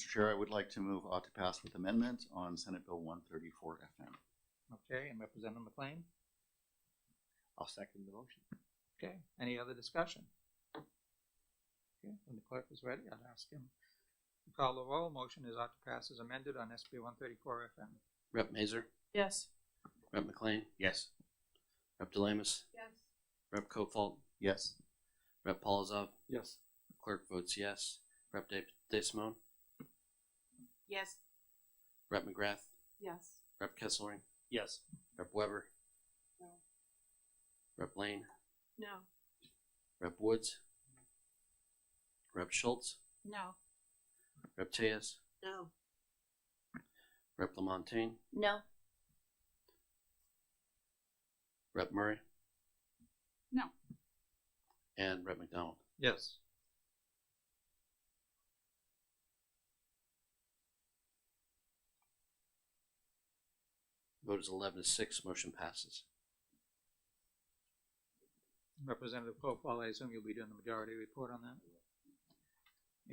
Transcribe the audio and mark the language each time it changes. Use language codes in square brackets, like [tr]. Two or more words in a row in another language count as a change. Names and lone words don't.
[en] Chair, I would like to move ought to pass with amendment on Senate Bill 134 FM. Okay, and Representative McLean? I'll second the motion. Okay, any other discussion? Okay, when the clerk is ready, I'll ask him to call the roll. Motion is ought to pass as amended on SB 134 FM. Rep Mazer. Yes. Rep McLean. Yes. Rep Delamus. Yes. Rep Kofalt. Yes. Rep Polizov. Yes. Clerk votes yes. Rep De Simone. Yes. Rep McGrath. Yes. Rep Kesselring. Yes. Rep Weber. No. Rep Lane. No. Rep Woods. Rep Schultz. No. Rep Tejas. No. Rep LaMontagne. No. Rep Murray. No. And Rep McDonald. Yes. Vote is 11-6. Motion passes. Representative Kofal, I assume you'll be doing the majority report on that?